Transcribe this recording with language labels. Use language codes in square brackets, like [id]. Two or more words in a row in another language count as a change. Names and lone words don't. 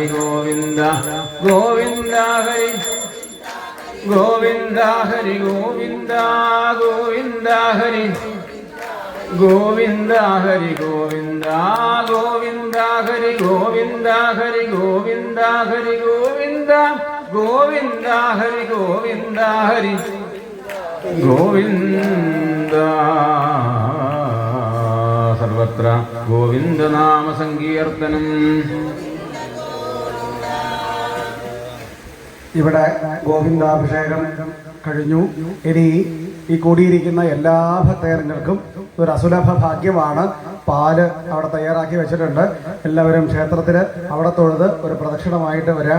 [sa] गोविन्द गोविन्द हरि गोविन्द हरि गोविन्द गोविन्द हरि गोविन्द हरि गोविन्द गोविन्द हरि गोविन्द हरि गोविन्द हरि गोविन्द गोविन्द हरि गोविन्द हरि गोविन्द सर्वत्र गोविन्द नाम सङ्कीर्तनम् [ml] ഇവിടെ ഗോവിന്ദാഭിഷേകം കഴിഞ്ഞു. ഇനി ഈ കൂടിയിരിക്കുന്ന എല്ലാ ഭക്തജനങ്ങൾക്കും ഒരു അസുലഭ ഭാഗ്യമാണ്. പാല് അവിടെ തയ്യാറാക്കി വെച്ചിട്ടുണ്ട്. എല്ലാവരും ക്ഷേത്രത്തിൽ അവിടെ തൊഴുത് ഒരു പ്രദക്ഷിണമായിട്ട് വരാം.